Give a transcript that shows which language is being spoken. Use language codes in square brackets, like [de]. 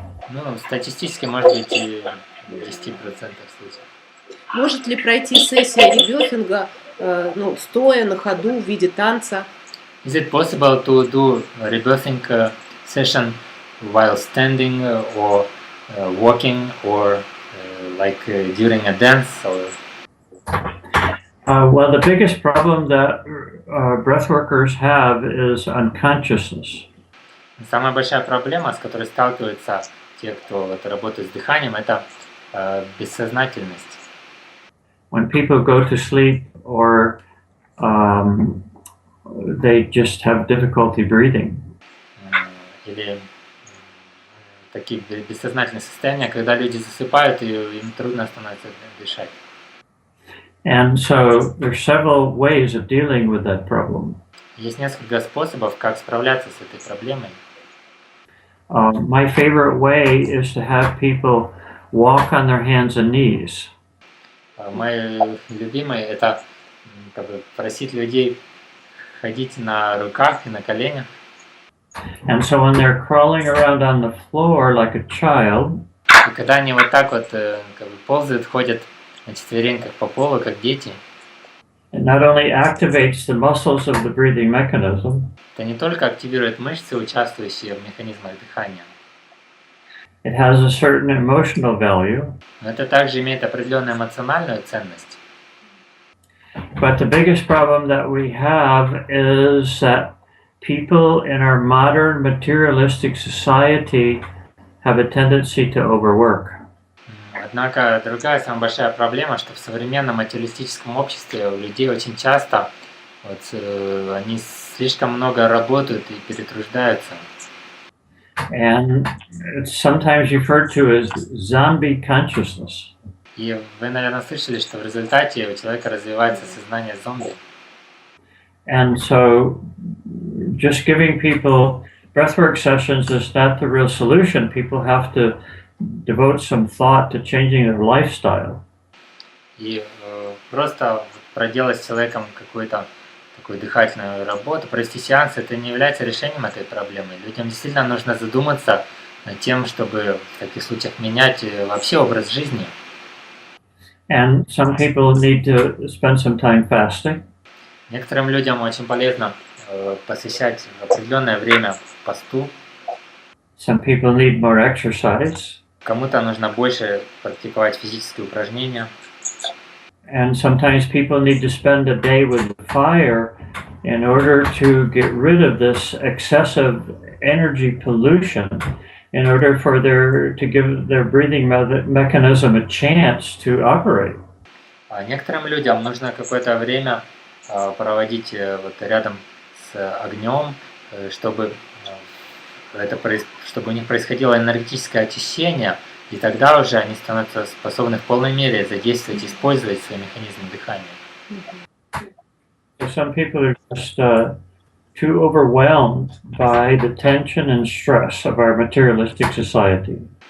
[ru] Ну, статистически может быть и 10% случаев. Может ли пройти сессия ребефинга, стоя на ходу в виде танца? [en] Is it possible to do a rebirthing session while standing or walking or during a dance? Well, the biggest problem that breath workers have is unconsciousness. [ru] Самая большая проблема, с которой сталкиваются те, кто работает с дыханием, это бессознательность. [en] When people go to sleep or they just have difficulty breathing. [ru] Или такие бессознательные состояния, когда люди засыпают и им трудно становится дышать. [en] And so there's several ways of dealing with that problem. [ru] Есть несколько способов, как справляться с этой проблемой. [en] My favorite way is to have people walk on their hands and knees. [ru] Мой любимый это просить людей ходить на руках и на коленях. [en] And so when they're crawling around on the floor like a child, [ru] и когда они вот так вот ползают, ходят на четвереньках по полу, как дети, [en] it not only activates the muscles of the breathing mechanism, [ru] это не только активирует мышцы, участвующие в механизмах дыхания, [en] it has a certain emotional value, [ru] но это также имеет определенную эмоциональную ценность. [en] But the biggest problem that we have is that people in our modern materialistic society have a tendency to overwork. [ru] Однако другая самая большая проблема, что в современном материалистическом обществе у людей очень часто они слишком много работают и перетруждаются. [en] And it's sometimes referred to as zombie consciousness. [ru] И вы, наверное, слышали, что в результате у человека развивается сознание зомби. [en] And so just giving people breathwork sessions is not the real solution. People have to devote some thought to changing their lifestyle. [ru] И просто проделать с человеком какую-то такую дыхательную работу, провести сеанс, это не является решением этой проблемы. Людям действительно нужно задуматься над тем, чтобы в таких случаях менять вообще образ жизни. [en] And some people need to spend some time fasting. [ru] Некоторым людям очень полезно посвящать определенное время посту. [en] Some people need more exercise. [ru] Кому-то нужно больше практиковать физические упражнения. [en] And sometimes people need to spend a day with the fire in order to get rid of this excessive energy pollution, in order for to give their breathing mechanism a chance to operate. [ru] А некоторым людям нужно какое-то время проводить рядом с огнем, чтобы у них происходило энергетическое очищение, и тогда уже они становятся способны в полной мере задействовать и использовать свои механизмы дыхания. [en] So some people are just too overwhelmed by the tension and stress of our materialistic society.